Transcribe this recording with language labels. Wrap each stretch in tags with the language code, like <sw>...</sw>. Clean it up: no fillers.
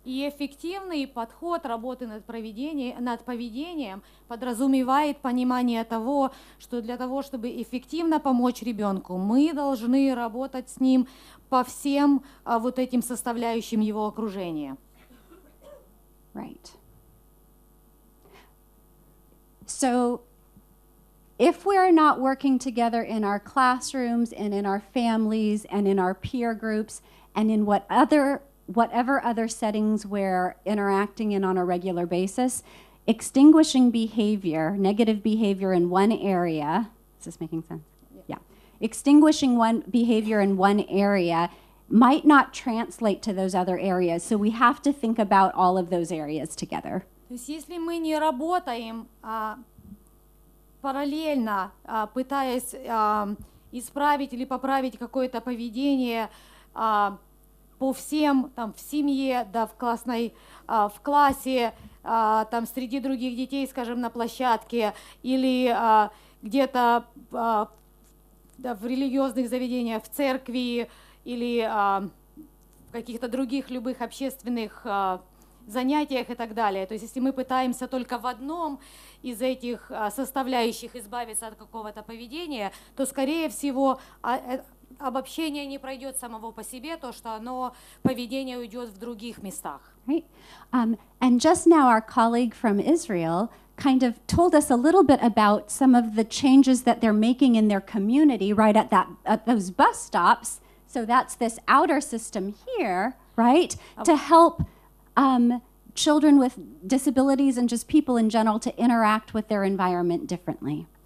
<ru>И эффективный подход работы над поведением подразумевает понимание того, что для того, чтобы эффективно помочь ребенку, мы должны работать с ним по всем вот этим составляющим его окружения.</ru> <en>Right. So if we are not working together in our classrooms and in our families and in our peer groups and in what other whatever other settings we're interacting in on a regular basis, extinguishing behavior, negative behavior in one area, is this making sense? Yeah. Extinguishing one behavior in one area might not translate to those other areas. So we have to think about all of those areas together.</en> <ru>То есть если мы не работаем параллельно, пытаясь исправить или поправить какое-то поведение по всем, там, в семье, да, в классной, в классе, там, среди других детей, скажем, на площадке, или где-то да, в религиозных заведениях, в церкви, или в каких-то других любых общественных занятиях и так далее. То есть если мы пытаемся только в одном из этих составляющих избавиться от какого-то поведения, то, скорее всего, обобщение не пройдет самого по себе, то, что оно, поведение уйдет в других местах.</ru> <en>Right? And just now our colleague from Israel kind of told us a little bit about some of the changes that they're making in their community right at those bus stops. So that's this outer system here, right? To help children with disabilities and just people in general to interact with their environment differently.</en>